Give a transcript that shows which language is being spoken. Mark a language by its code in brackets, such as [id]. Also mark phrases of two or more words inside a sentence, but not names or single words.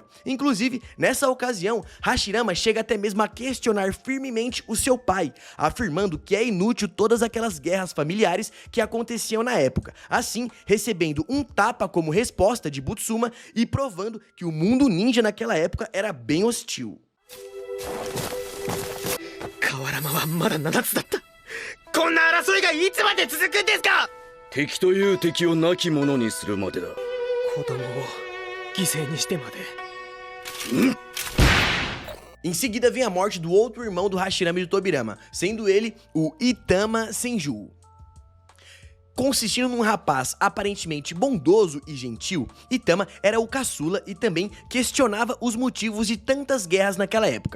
[pt] Inclusive, nessa ocasião, Hashirama chega até mesmo a questionar firmemente o seu pai, afirmando que é inútil todas aquelas guerras familiares que aconteciam na época, assim recebendo um tapa como resposta de Butsuma e provando que o mundo ninja naquela época era bem hostil. [ja] 河原はまだ7つだった。こんな争いがいつまで続くんですか。敵という敵を亡き者にするまでだ。子供を犠牲にしてまで。 [pt] Em seguida vem a morte do outro irmão do Hashirama e do Tobirama, sendo ele o Itama Senju. Consistindo num rapaz aparentemente bondoso e gentil, Itama era o caçula e também questionava os motivos de tantas guerras naquela época.